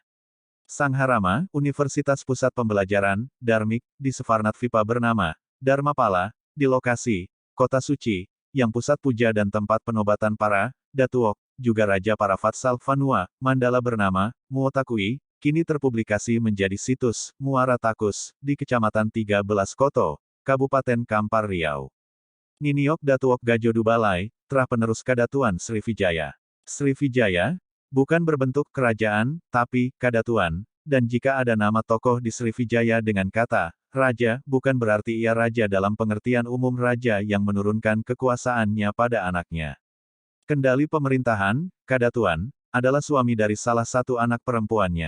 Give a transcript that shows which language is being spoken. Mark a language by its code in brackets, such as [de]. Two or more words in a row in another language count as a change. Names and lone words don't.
[id] Sangharama, Universitas Pusat Pembelajaran, Dharmik, di Sefarnatvipa bernama, Dharmapala, di lokasi, Kota Suci, yang pusat puja dan tempat penobatan para, Datuok, juga Raja para Fatsal Vanua, Mandala bernama, Muotakui, kini terpublikasi menjadi situs, Muara Takus, di Kecamatan 13 Koto, Kabupaten Kampar Riau. Niniok Datuok Gajodu Balai, terah penerus Kadatuan Srivijaya. Srivijaya, bukan berbentuk kerajaan, tapi, Kadatuan, dan jika ada nama tokoh di Srivijaya dengan kata, Raja, bukan berarti ia raja dalam pengertian umum raja yang menurunkan kekuasaannya pada anaknya. Kendali pemerintahan, Kadatuan, adalah suami dari salah satu anak perempuannya.